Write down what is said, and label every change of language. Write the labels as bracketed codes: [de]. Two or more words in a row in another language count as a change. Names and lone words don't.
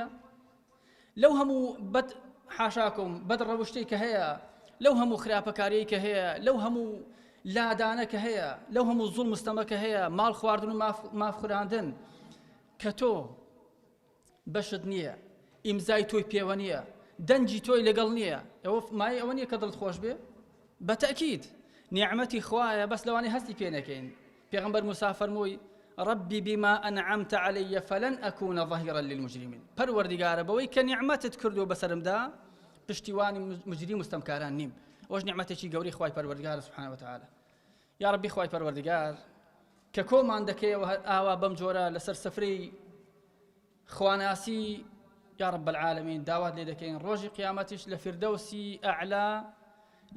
[ckb] لەو هەموو بەد حاشاکم بەد ڕەوشتەی کە هەیە، لەو هەموو خراپەکاریەی کە هەیە، لەو هەموو لادانە کە هەیە، لەو هەموو زوڵم مستەمە کە هەیە، ماڵ خواردن و ماف خوراندن، کە تۆ بەشت نییە ئیمزای تۆی پێوە نییە دەنجی تۆی لەگەڵ نییە ئەوە مای ئەوە نییە کە دڵت خۆش بێ بەتەکید نیعمەتی خوایە بەس لەوانەیە هەستی پێ نەکەین پێغەمبەر موسا فەرمووی [ar] ربي بما أنعمت علي فلن أكون ظهيرا للمجرمين [ckb] پەروەردیگارە بەوەی کە نیعمەتت کردو بەسەرمدا پشتیوانی مجرم مستەمکاران نیم ئەوەش نیعمەتێکی گەورەی خوای پەروەردیگارە [ar] سبحانه وتعالى [ckb] یا ربی خوای پەروەردیگار کە کۆمان دەکەیەوە ئاوا بەم جۆرە لەسەر سەفرەی خواناسی [ar] یا رب العالمین [ckb] داوات لێ دەکەین ڕۆژی قیامەتیش لە فردەوسی ئەعلا لە